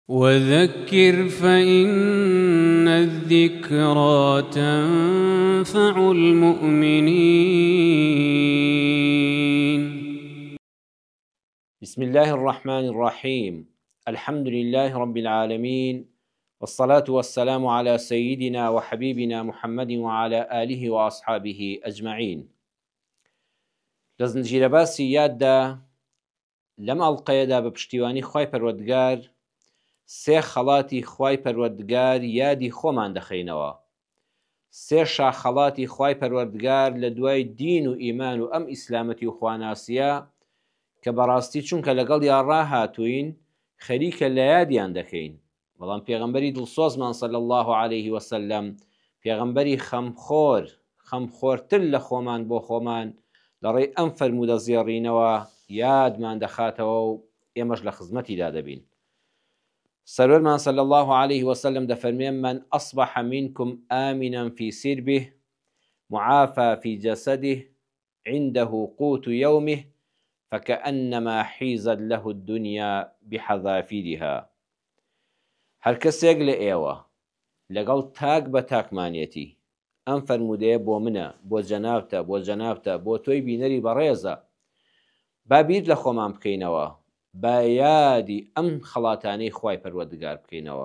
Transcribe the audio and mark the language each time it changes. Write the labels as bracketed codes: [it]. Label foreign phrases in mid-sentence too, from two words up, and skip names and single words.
[ar] وذكر فإن الذكرى تنفع المؤمنين. بسم الله الرحمن الرحيم. الحمد لله رب العالمين، والصلاة والسلام على سيدنا وحبيبنا محمد وعلى آله وأصحابه أجمعين. [ckb] لزنجير باسی یاددا لەم ئەڵقەیەدا بە پشتیوانی خوای پەروەردگار سێ خەڵاتی خوای پەروەردگار یادی خۆمان دەخەینەوە، سێ شاخەڵاتی خوای پەروەردگار لە دوای دین و ئیمان و ئەم ئیسلامەتی و خواناسیە کە بەڕاستی چونکە لەگەڵ یان ڕاهاتووین خەریکە لە یادیان دەکەین. بەڵام پێغەمبەری دڵسۆزمان [ar] صلی الله عليه وسلم، [ckb] پێغەمبەری خەمخۆرتر لە خۆمان بۆ خۆمان لەڕێی ئەم فەرموودە زێڕینەوە یادمان دەخاتەوە و ئێمەش لە خزمەتیدا دەبین. سەرۆرمان [ar] صلی الله عليه وسلم [ckb] دەفەرمێ: [ar] من أصبح منكم آمنا في سربه معافى في جسده عنده قوت يومه فكأنما حيزت له الدنيا بحذافيرها. [ckb] هەر کەسێک لە ئێوە لەگەڵ تاک بە تاکمانێتی ئەم فەرموودەیە بۆ منە، بۆ جەنابتە، بۆ تۆی بینەری بەڕێزە، با بیر لە خۆمان بکەینەوە، با یادی ئەم خەڵاتانەی خوای پەروەردگار بکەینەوە.